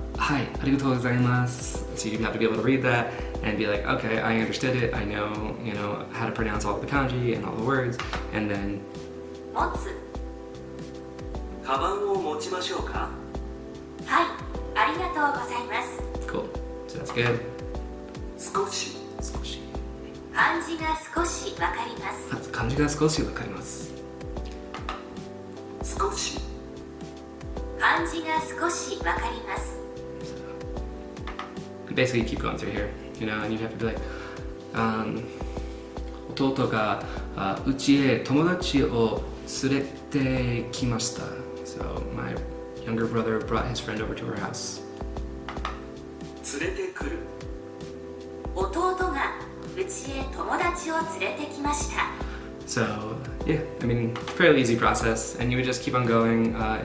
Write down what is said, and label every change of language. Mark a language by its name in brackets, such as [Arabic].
[Japanese] Hai, arigatou gozaimasu. [English] So you'd have to be able to read that and be like, okay, I understood it. I know, how to pronounce all of the kanji and all the words, and then. [Japanese] 持つ。カバンを持ちましょうか？はい、ありがとうございます。 [English] Cool. So that's good. [Japanese] 少し。漢字が少しわかります。漢字が少しわかります。少し。漢字が少しわかります。 Basically, you keep going through here, and you'd have to be like, 弟が家へ友達を連れてきました。 [English] So my younger brother brought his friend over to our house. [Japanese] 連れてくる。弟が家へ友達を連れてきました。 [English] So yeah, I mean, fairly easy process, and you would just keep on going.